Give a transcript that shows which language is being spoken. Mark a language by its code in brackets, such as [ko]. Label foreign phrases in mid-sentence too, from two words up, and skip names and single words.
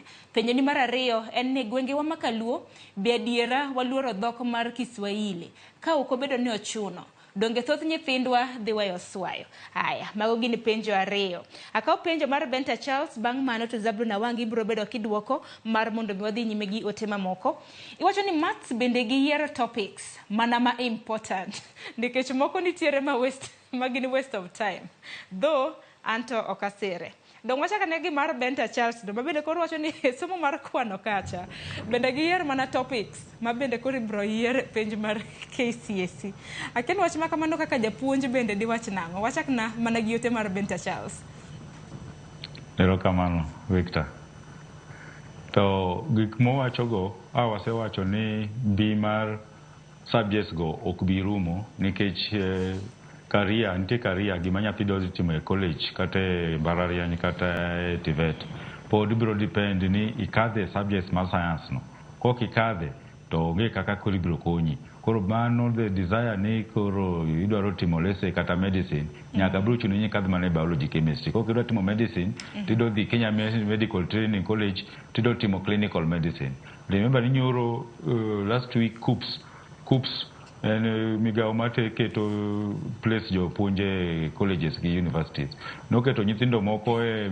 [luo] penjo ni mar ariyo en ni gwenge wa makaluo be adiera waluoro dhok mar Kiswahili ka okobedo ni ochuno donge thoth nyithindwa dhi weyo swayo haya mago gini penjo ariyo akaw penjo mar Benta Charles bang' mano to Zablon Awange biro bedo kiduoko mar mondo wadhi nyime gi ote mamoko iwacho ni maths bende gi yiero topics mana ma important nikech moko nitiere magini [en] waste of time though [luo] anto okasere dong wacha kane gi mar Benta Charles do mabende koro wacho ni somo mar kwano kacha bende gi yier mana topics mabende koro ibro yier penj mar KCSE aken wach makamano kaka japuonj bende di wach nango wacha kana mana gi ote mar Benta Charles Erokamano Victor to gik mowacho go wasewacho ni bi mar subjects go ok bi rumo nikech nitie career gima nyathi dhi timo e college kata e mbalariany kata e TVET pod biro depend ni ikadhe subjects mar science no kok ikadhe to onge kaka koro ibiro konyi koro mano [en] the desire [luo] ni koro idwaro timo lese kata medicine nyaka biro chuno ni ikadhe mana [en] biology chemistry [luo] kok idwaro timo medicine tido dhi Kenya Medical Training College tido timo [en] clinical medicine [luo] remember ni nyoro [en] last week [luo] KUPS en migao mate keto place jo puonje colleges gi universities noketo nyithindo moko e